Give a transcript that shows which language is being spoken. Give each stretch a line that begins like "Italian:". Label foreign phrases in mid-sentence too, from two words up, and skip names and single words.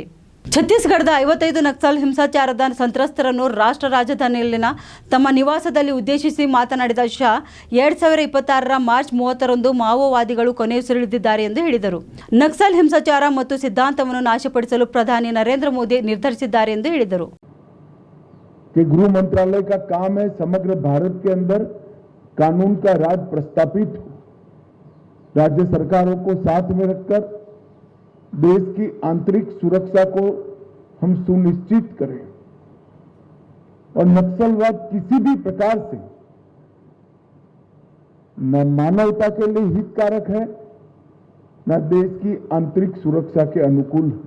Kannada: ಛತ್ತೀಸ್ಗಢದ 55 ನಕ್ಸಲ್ ಹಿಂಸಾಚಾರದ ಸಂತ್ರಸ್ತರನ್ನು ರಾಷ್ಟ್ರ ರಾಜಧಾನಿಯಲ್ಲಿನ ತಮ್ಮ ನಿವಾಸದಲ್ಲಿ ಉದ್ದೇಶಿಸಿ ಮಾತನಾಡಿದ ಶಾ, 2026ರ ಮಾರ್ಚ್ 30ರಂದು ಮಾವೋವಾದಿಗಳು ಕೊನೆಯುಸಿರೆಳೆದಿದ್ದಾರೆ ಎಂದು ಹೇಳಿದರು. ನಕ್ಸಲ್ ಹಿಂಸಾಚಾರ ಮತ್ತು ಸಿದ್ಧಾಂತವನ್ನು ನಾಶಪಡಿಸಲು ಪ್ರಧಾನಿ ನರೇಂದ್ರ ಮೋದಿ ನಿರ್ಧರಿಸಿದ್ದಾರೆ ಎಂದು ಹೇಳಿದರು.
Hindi: कि गृह मंत्रालय का काम है समग्र भारत के अंदर कानून का राज प्रस्थापित हो, राज्य सरकारों को साथ में रखकर देश की आंतरिक सुरक्षा को हम सुनिश्चित करें और नक्सलवाद किसी भी प्रकार से न मानवता के लिए हितकारक है न देश की आंतरिक सुरक्षा के अनुकूल है.